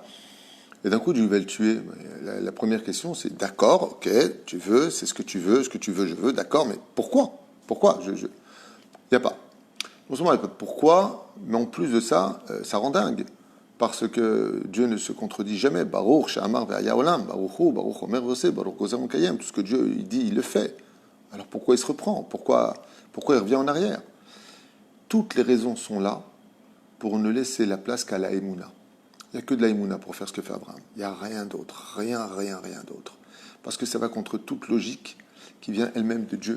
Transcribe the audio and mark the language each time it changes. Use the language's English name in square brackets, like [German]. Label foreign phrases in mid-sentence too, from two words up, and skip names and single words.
[French] Et d'un coup, Dieu va le tuer. La première question, c'est d'accord, ok, tu veux, c'est ce que tu veux, je veux, d'accord, mais pourquoi? Pourquoi? Il n'y a pas. Non seulement il n'y a pas de pourquoi, mais en plus de ça, ça rend dingue. Parce que Dieu ne se contredit jamais. [Hebrew] ברוך שאמר והיה העולם ברוך אומר ועושה ברוך גוזר ומקיים. [French] Tout ce que Dieu il dit, il le fait. Alors pourquoi il se reprend? Pourquoi il revient en arrière? Toutes les raisons sont là pour ne laisser la place qu'à la Emouna. Il n'y a que de la Emouna pour faire ce que fait Abraham. Il n'y a rien d'autre. Rien d'autre. Parce que ça va contre toute logique qui vient elle-même de Dieu.